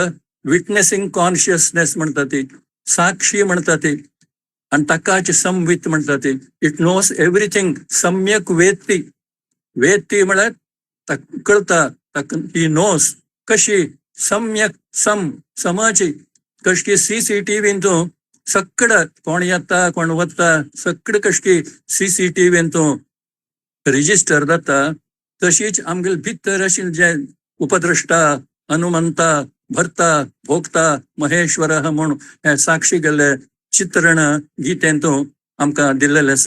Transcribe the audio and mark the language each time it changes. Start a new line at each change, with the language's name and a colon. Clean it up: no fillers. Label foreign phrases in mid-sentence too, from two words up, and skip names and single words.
English: witnessing consciousness
Konkani: म्हणटा ती, साक्षी म्हणटा ती, आणि ताकाच समवित म्हणटा ती.
English: It knows everything.
Sanskrit: सम्यक वेत्ती.
Konkani: वेत्ती म्हळ्यार ताका कळता, ताका
English: he knows.
Konkani: कशी? सम्यक, समाची. कश की CCTV तू सगड कोण येता कोण वता सगड कश की CCTV तू रिजिस्टर जाता, तशीच आमगेल भितर अशी जे उपद्रष्टा, हनुमंता, भरता, भोगता, महेश्वर म्हूण हे साक्षी गेले चित्रण गीतेंतू आमकां दिल्लेलें आसा.